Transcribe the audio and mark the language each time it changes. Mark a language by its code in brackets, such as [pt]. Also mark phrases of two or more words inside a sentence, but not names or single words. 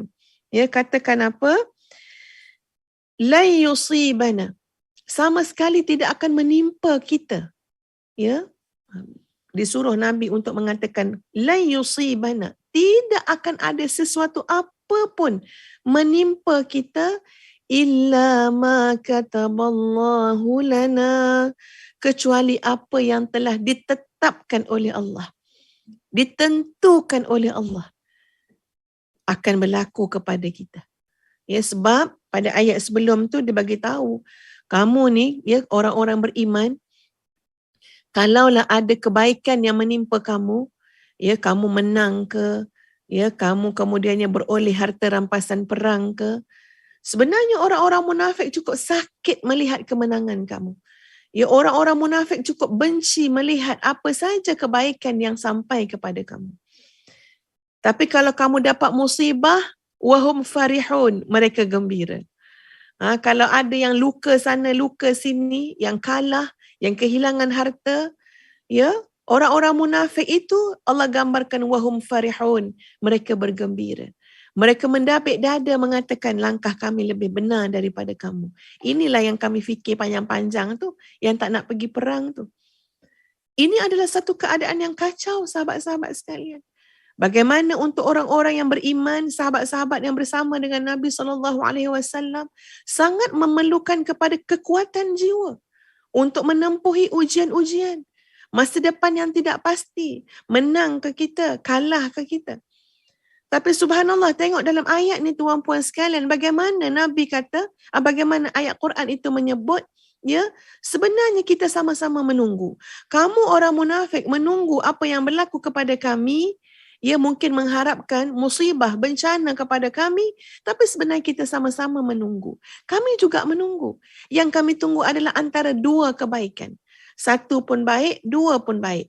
[ms] Ya, katakan apa? [ar] لا يصيبنا. [ms] Sama sekali tidak akan menimpa kita. Ya, disuruh Nabi untuk mengatakan [ar] لا يصيبنا. [ms] Tidak akan ada sesuatu apapun menimpa kita [ar] إلا ما كتب الله لنا, [ms] kecuali apa yang telah ditetapkan oleh Allah, ditentukan oleh Allah akan berlaku kepada kita. Ya, sebab pada ayat sebelum tu dia bagi tahu, kamu ni ya orang-orang beriman, kalaulah ada kebaikan yang menimpa kamu, ya kamu menang ke, ya kamu kemudiannya beroleh harta rampasan perang ke, sebenarnya orang-orang munafik cukup sakit melihat kemenangan kamu. Ya, orang-orang munafik cukup benci melihat apa saja kebaikan yang sampai kepada kamu. Tapi kalau kamu dapat musibah, [ar] وهم فرحون, [ms] mereka gembira. Kalau ada yang luka sana, luka sini, yang kalah, yang kehilangan harta, ya, orang-orang munafik itu Allah gambarkan [ar] وهم فرحون, [ms] mereka bergembira. Mereka mendapik dada mengatakan langkah kami lebih benar daripada kamu. Inilah yang kami fikir panjang-panjang tu, yang tak nak pergi perang tu. Ini adalah satu keadaan yang kacau, sahabat-sahabat sekalian. Bagaimana untuk orang-orang yang beriman, sahabat-sahabat yang bersama dengan Nabi SAW sangat memerlukan kepada kekuatan jiwa untuk menempuhi ujian-ujian. Masa depan yang tidak pasti, menang ke kita, kalah ke kita. Tapi subhanallah, tengok dalam ayat ni tuan puan sekalian, bagaimana Nabi kata, bagaimana ayat Quran itu menyebut, ya, sebenarnya kita sama-sama menunggu. Kamu orang munafik menunggu apa yang berlaku kepada kami, ya mungkin mengharapkan musibah, bencana kepada kami, tapi sebenarnya kita sama-sama menunggu. Kami juga menunggu. Yang kami tunggu adalah antara dua kebaikan. Satu pun baik, dua pun baik.